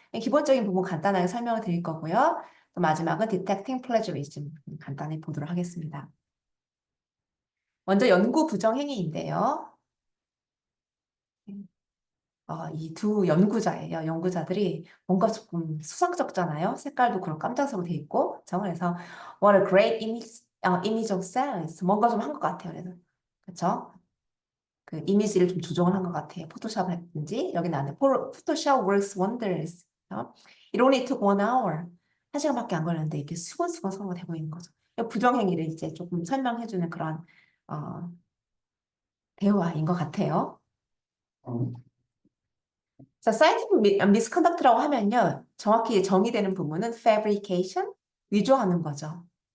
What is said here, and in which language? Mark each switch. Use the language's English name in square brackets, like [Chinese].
[Korean] 기본적인 부분 간단하게 설명을 드릴 거고요. 또 마지막은 [English] Detecting Plagiarism [Korean] 간단히 보도록 하겠습니다. 먼저 연구 부정행위인데요. 이 두 연구자예요. 연구자들이 뭔가 조금 수상쩍잖아요. 색깔도 그런 깜짝색으로 돼 있고. 그래서 [English] What a great image of science. [Korean] 뭔가 좀 한 것 같아요. 그래서 그렇죠? 그 이미지를 좀 조정을 한 것 같아요. 포토샵을 했든지 여기 나왔네. [English] Photoshop works wonders. It only took 1 hour. [Korean] 1시간밖에 안 걸렸는데 이렇게 수건수건 서로가 되고 있는 거죠. 부정행위를 이제 조금 설명해주는 그런 어, 대화인 것 같아요. 자, scientific misconduct라고 하면요. 정확히 정의되는 부분은 fabrication, 위조하는 거죠.